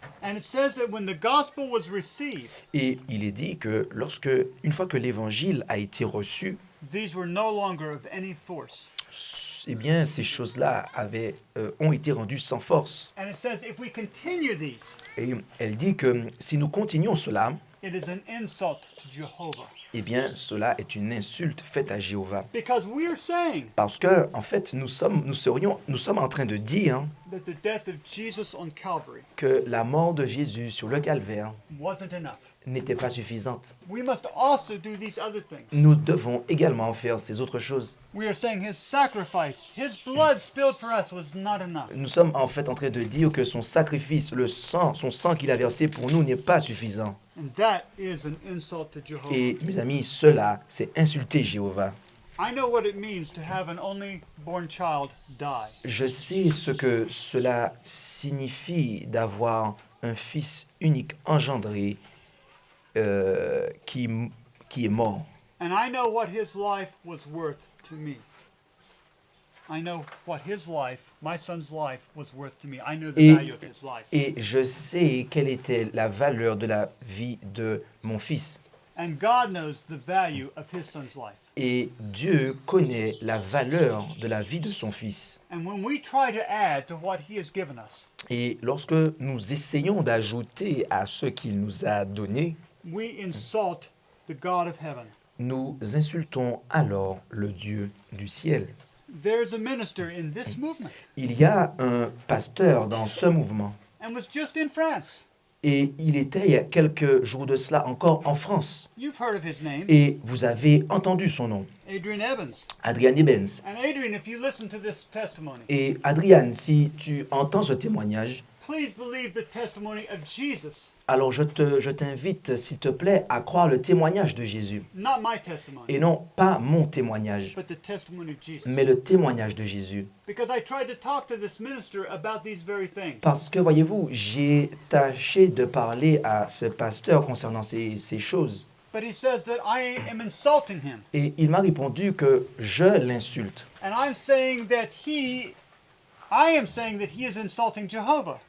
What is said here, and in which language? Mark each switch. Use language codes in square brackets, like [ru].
[en] And it says that when the gospel was received, [fr] Et il est dit que une fois que l'évangile a été reçu, [en] these were no longer of any force. [fr] eh bien, ces choses-là ont été rendues sans force. [en] And it says if we continue these, [fr] Et elle dit que si nous continuons cela, [en] it is an insult to Jehovah. [fr] eh bien, cela est une insulte faite à Jéhovah. [en] Because we are saying [fr] Parce que, en fait, nous sommes en train de dire [en] that the death of Jesus on Calvary [fr] que la mort de Jésus sur le calvaire [en] wasn't enough. [fr] n'était pas suffisante. [en] We must also do these other things. [fr] Nous devons également faire ces autres choses. [en] We are saying his sacrifice, his blood spilled for us was not enough. [fr] Nous sommes en fait en train de dire que son sacrifice, son sang qu'il a versé pour nous n'est pas suffisant. [en] And that is an insult to Jehovah. [fr] Et mes amis, cela, c'est insulter Jéhovah. [en] I know what it means to have an only born child die. [fr] Je sais ce que cela signifie d'avoir un fils unique engendré qui est mort. [en] And I know what his life was worth to me. I know what his life, my son's life, was worth to me. I know the value of his life. [fr] Et je sais quelle était la valeur de la vie de mon fils. [en] And God knows the value of his son's life. [fr] Et Dieu connaît la valeur de la vie de son fils. [en] And when we try to add to what he has given us, [fr] Et lorsque nous essayons d'ajouter à ce qu'il nous a donné, [en] we insult the God of heaven. [fr] nous insultons alors le Dieu du ciel. [en] There's a minister in this movement [fr] Il y a un pasteur dans ce mouvement. [en] and was just in France. [fr] Et il était il y a quelques jours de cela encore en France. [en] You've heard of his name, [fr] Et vous avez entendu son nom, [en] Adrian Evans. [fr] Adrian Ebens. [en] And Adrian, if you listen to this testimony, [fr] Et Adrian, si tu entends ce témoignage, [en] please believe the testimony of Jesus, [fr] alors je t'invite, s'il te plaît, à croire le témoignage de Jésus. [en] not my testimony, [fr] Et non pas mon témoignage, [en] but the testimony of Jesus. [fr] mais le témoignage de Jésus. [en] Because I tried to talk to this minister about these very things. [fr] Parce que, voyez-vous, j'ai tâché de parler à ce pasteur concernant ces choses. [en] But he says that I am insulting him. [fr] Et il m'a répondu que je l'insulte. [en] And I'm saying that I am saying that he is insulting Jehovah.